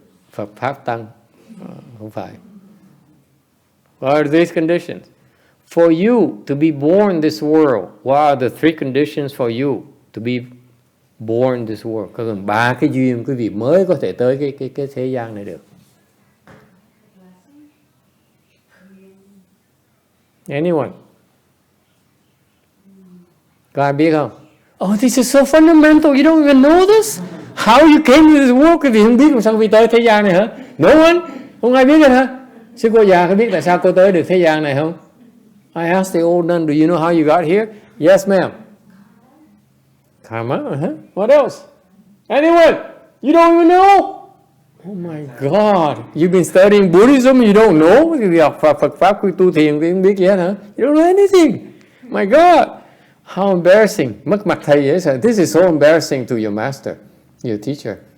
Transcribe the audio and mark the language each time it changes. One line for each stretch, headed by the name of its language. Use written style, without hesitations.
Vietnamese: Phật Pháp Tăng. Không phải.
English: What are these conditions? For you to be born in this world, what are the 3 conditions for you to be born in this world?
Vietnamese: Có cần 3 cái duyên quý vị mới có thể tới cái thế gian này được.
English: Anyone?
Vietnamese: Có ai biết không?
English: Oh, this is so fundamental. You don't even know this? How you came to this world?
Vietnamese: Quý vị không biết làm sao quý vị tới thế gian này hả? No one? Không ai biết hết hả? Sư cô già có biết tại sao cô tới được thế gian này không?
English: I asked the old nun, do you know how you got here? Yes, ma'am. Karma, What else? Anyone? You don't even know? Oh my God, you've been studying Buddhism, you don't know?
Vietnamese: Vì học Phật Pháp, tu thiền, thì không biết gì hết hả?
English: You don't know anything. My God, how embarrassing.
Vietnamese: Mất mặt thầy dễ sợ.
English: This is so embarrassing to your master, your teacher.